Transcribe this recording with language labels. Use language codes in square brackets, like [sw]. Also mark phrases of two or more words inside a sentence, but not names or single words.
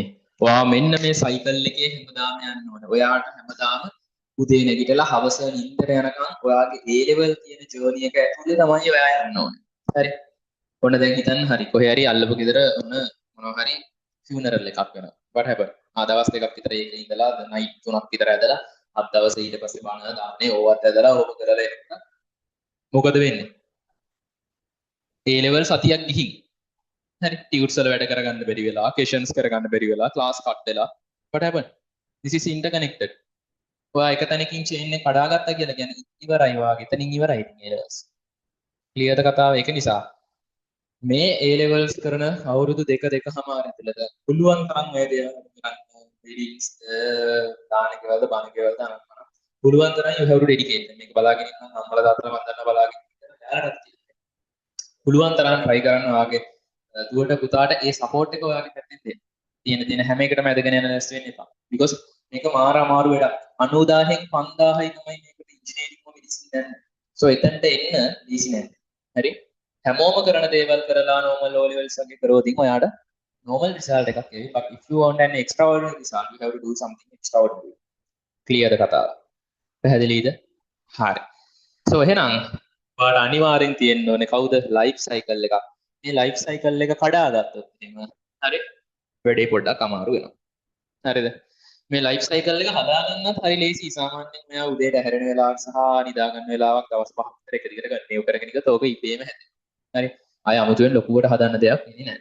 [si] ඔයා මෙන්න මේ සයිකල් එකේ හැමදාම යන්න ඕනේ. ඔයාට හැමදාම උදේ නැගිටලා හවස නිින්දට යනකම් ඔයාගේ A level කියන ජර්නි එක ඇතුලේ තමයි ඔයා යන්න ඕනේ. හරි? ඔන්න දැන් හිතන්න හරි කොහේ හරි අල්ලපු ගෙදර ඔන්න මොනවා හරි ෆියුනරල් එකක් වෙනවා. [en] what happen? [si] දවස් දෙකක් විතර ඒකේ ඉඳලා නයිට් 3ක් විතර ඇදලා අත් දවසේ ඊට පස්සේ බාන දාන්නේ ඕවත් ඇදලා ඕක කරලා එන්න. මොකද වෙන්නේ? A level සතියක් ගිහින් හරි ටියුට්ස් වල වැඩ කරගන්න බැරි වෙලා, questions කරගන්න බැරි වෙලා, [en] class cut [si] වෙලා. [en] what happen? this is interconnected. [si] ඔයා එක තැනකින් chain එක කඩාගත්තා කියලා කියන්නේ ඉවරයි වාගේ. එතනින් ඉවරයි ඉතින් A levels. clear ද කතාව? ඒක නිසා මේ A levels කරන අවුරුදු දෙකමාර ඇතුළත පුළුවන් තරම් මේ දේවල් කරන්න. readings දාන කවද බණ කවද අනම්මන. පුළුවන් තරම් [en] you have to dedicate. [si] මේක බලාගෙන ඉන්න අම්මලා තාත්තලා මන් දන්නවා බලාගෙන ඉන්න යාළුවන්ට පුළුවන් තරම් try කරන්න ඔයාගේ දුවට පුතාට ඒ support එක ඔයාගේ පැත්තෙන් දෙන්න. තියෙන හැම එකටම ඇදගෙන යන නැස් වෙන්න එපා. because මේක මාර අමාරු වැඩක්. 90000න් 5000යි තමයි මේකට ඉංජිනේරින්ග් කො මෙඩිසින් දැන්. so එතනට එන්න easy නෑ. හරි? හැමෝම කරන දේවල් කරලා [en] normal O levels [si] වගේ කරොත් ඉතින් ඔයාට [en] normal result [si] එකක් එයි. [en] but if you want an extraordinary result you have to do something extraordinary. [si] clear ද කතාව? පැහැදිලිද? හරි. so එහෙනම් ඔයාට අනිවාර්යෙන් තියෙන්න ඕනේ කවුද [en] life cycle [si] එකක්. මේ [en] life cycle [si] එක කඩාගත්තොත් එහෙම හරි වැඩේ පොඩ්ඩක් අමාරු වෙනවා. හරිද? මේ [en] life cycle [si] එක හදාගන්නත් හරි ලේසි. සාමාන්‍යයෙන් මෙයා උදේට හැරෙන වෙලාවක් සහ නිදා ගන්න වෙලාවක් දවස් 5ක් විතර එක දිගට ගන්න. මේක කරගෙන ගියොත් ඕක ඉබේම හැදෙනවා. හරි. ආය අමුතුවෙන් ලොකුවට හදන්න දෙයක් ඉන්නේ නැහැ.